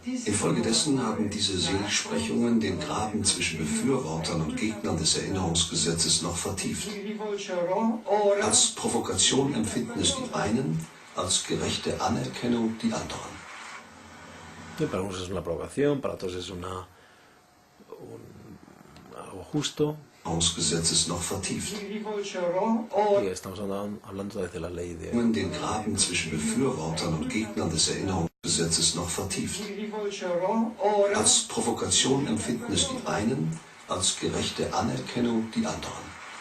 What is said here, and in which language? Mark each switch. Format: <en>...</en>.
<de>Infolgedessen haben diese Seligsprechungen den Graben zwischen Befürwortern und Gegnern des Erinnerungsgesetzes noch vertieft. Als Provokation empfinden es die einen, als gerechte Anerkennung die anderen.</de> <es>Para unos es una provocación, para otros es algo justo.</es> <de>Gesetzes noch vertieft.</de> <es>Y estamos hablando desde la ley de...</es> <de>Den Graben zwischen Befürwortern und Gegnern des Erinnerungsgesetzes noch vertieft. Als Provokation empfinden es die einen, als gerechte Anerkennung die anderen.</de>